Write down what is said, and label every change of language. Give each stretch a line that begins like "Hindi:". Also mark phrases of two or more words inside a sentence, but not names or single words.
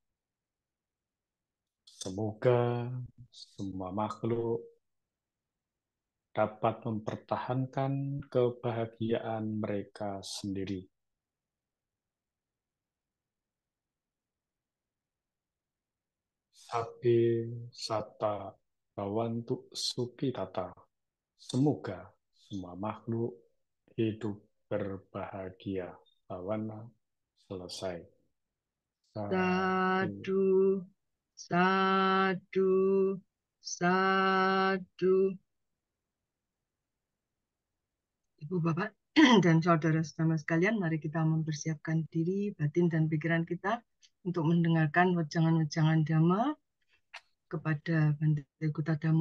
Indonesian: Semoga semua makhluk dapat mempertahankan kebahagiaan mereka sendiri.
Pali: Sabe sata bawantu suki tata.
Indonesian: Semoga semua makhluk hidup berbahagia. Bawana selesai.
Pali: Sadu, sadu, sadu.
Indonesian: Ibu, Bapak, dan saudara-saudara sekalian, mari kita mempersiapkan diri, batin, dan pikiran kita untuk mendengarkan wejangan-wejangan Dhamma kepada Bante Gutadamo.